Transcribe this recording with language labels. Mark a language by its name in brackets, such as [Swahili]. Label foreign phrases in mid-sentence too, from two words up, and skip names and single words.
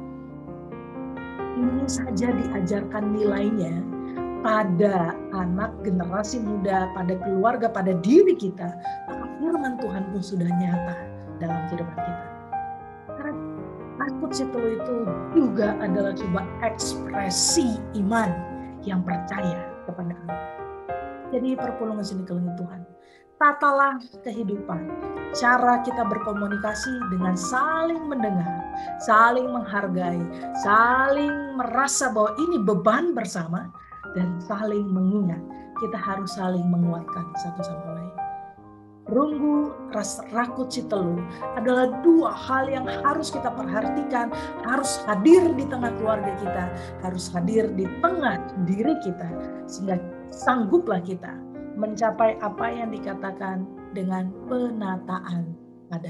[Indonesian] Ini saja diajarkan nilainya pada anak generasi muda, pada keluarga, pada diri kita, maka firman Tuhan pun sudah nyata dalam kehidupan kita. Karena Rakut Sitelu itu juga adalah sebuah ekspresi iman yang percaya kepada Allah. Jadi [Batak Karo] perpulungan seni kelengit [Indonesian] Tuhan, tatalah kehidupan, cara kita berkomunikasi dengan saling mendengar, saling menghargai, saling merasa bahwa ini beban bersama, dan saling mengingat. Kita harus saling menguatkan satu sama lain. Runggu, Rakut Sitelu adalah 2 hal yang harus kita perhatikan, harus hadir di tengah keluarga kita, harus hadir di tengah diri kita, sehingga sangguplah kita mencapai apa yang dikatakan dengan penataan adat.